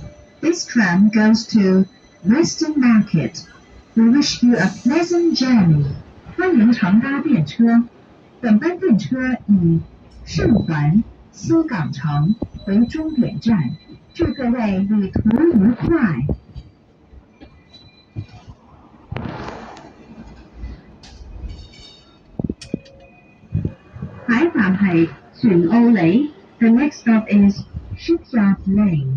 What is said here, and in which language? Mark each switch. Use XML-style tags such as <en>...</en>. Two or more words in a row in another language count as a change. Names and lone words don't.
<en>This tram goes to Western Market. We wish you a pleasant journey.</en> <yue>歡迎乘搭電車，本班電車以上環西港城為終點站，祝各位旅途愉快。下一站係船澳里</yue> <en>The next stop is Shipyard Lane.</en>